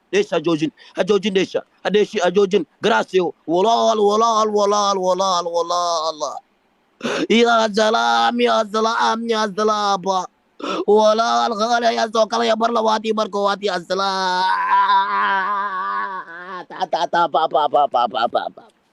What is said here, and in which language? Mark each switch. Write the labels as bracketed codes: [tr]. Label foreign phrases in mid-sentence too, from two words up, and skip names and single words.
[so] Dheesha ha joojin, ha joojin dheesha. Ha dheeshi, ha joojin. Gracio. Walaal, walaal, walaal, walaal, walaal. [ar] Ya salaam, ya salaam, ya salaam. [so] Walaal, qaali, ya soo kala, ya mar labaad, ya mar koowaad, [ar] ya salaam. Ta, ta, ta, pa, pa, pa, pa, pa, pa, pa.